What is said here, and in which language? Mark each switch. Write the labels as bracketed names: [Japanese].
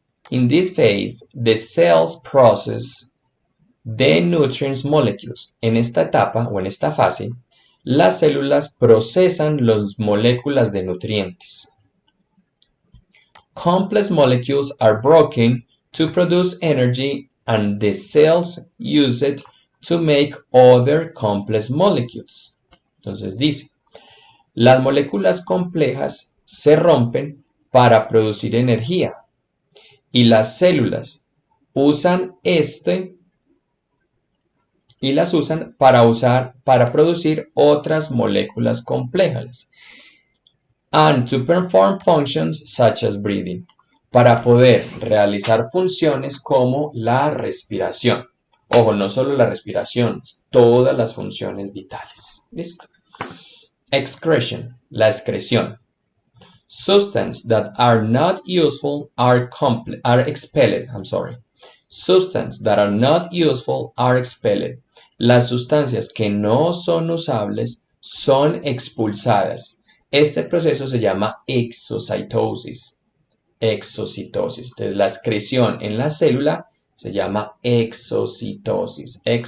[English] In this phase, the cells process the nutrients molecules. [Spanish] En esta etapa o en esta fase, las células procesan las moléculas de nutrientes. [English] Complex molecules are broken to produce energy and the cells use it to make other complex molecules. [Spanish] Entonces dice, las moléculas complejas se rompen para producir energía y las células usan las usan para producir otras moléculas complejas. [English] And to perform functions such as breathing, [Spanish] para poder realizar funciones como la respiración. Ojo, no solo la respiración, todas las funciones vitales. ¿Listo? Excretion, la excreción. [English] Substances that are not useful are expelled. Substances that are not useful are expelled. [Spanish] Las sustancias que no son usables son expulsadas. Este proceso se llama exocitosis. Entonces, la excreción en la célula se llama exocitosis.